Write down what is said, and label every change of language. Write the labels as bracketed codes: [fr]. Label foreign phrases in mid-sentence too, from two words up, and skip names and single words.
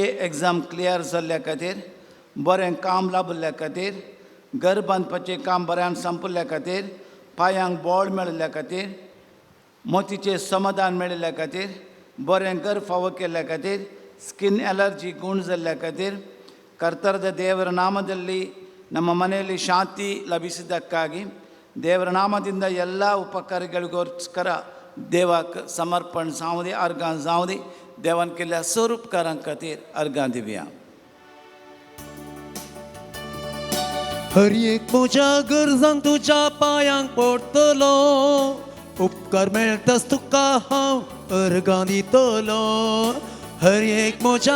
[en] exam clear [kok] जाल्ल्या खातीर बरें काम लाभिल्ल्या खातीर घर बांदपाचें काम बऱ्यान संपल्ल्या खातीर पांयांक बळ मेळिल्ल्या खातीर मोतीचें समाधान मेळिल्ल्या खातीर बरें घर फावो केल्ल्या खातीर [en] skin allergy [kok] गुण जाल्ल्या खातीर [kn] ಕರ್ತರದ ದೇವರ ನಾಮದಲ್ಲಿ ನಮ್ಮ ಮನೆಯಲ್ಲಿ ಶಾಂತಿ ಲಭಿಸಿದ್ದಕ್ಕಾಗಿ ದೇವರ ನಾಮದಿಂದ ಎಲ್ಲ ಉಪಕಾರಗಳಿಗೋಸ್ಕರ [kok] देवाक समर्पण जावं दी अर्गां जावं दी देवान केल्ल्या स्वरूपकारां खातीर अर्गां दिवया हर एक म्हज्या गरजांक तुज्या पांयांक पडटलो उपकार मेळटाच तुका हांव अर्गां दितलो हर एक म्हज्या